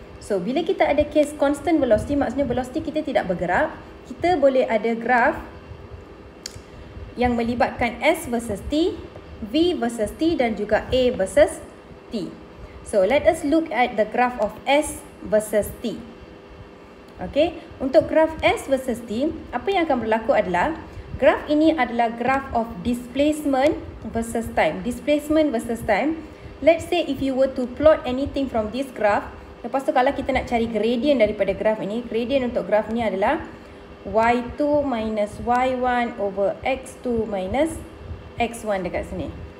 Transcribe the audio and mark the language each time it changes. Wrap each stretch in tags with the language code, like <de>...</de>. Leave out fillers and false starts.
<ms>So bila kita ada case constant velocity, maksudnya velocity kita tidak bergerak, kita boleh ada graph yang melibatkan S versus T, V versus T, dan juga A versus T.</ms> <en>So let us look at the graph of S versus T.</en> <ms>Okay, untuk graph S versus T, apa yang akan berlaku adalah graph ini adalah</ms> <en>graph of displacement versus time. Displacement versus time. Let's say if you were to plot anything from this graph,</en> <ms>lepas tu kalau kita nak cari gradient daripada graph ini, gradient untuk graph ini adalah y2 minus y1 over x2 minus x1 dekat sini.</ms>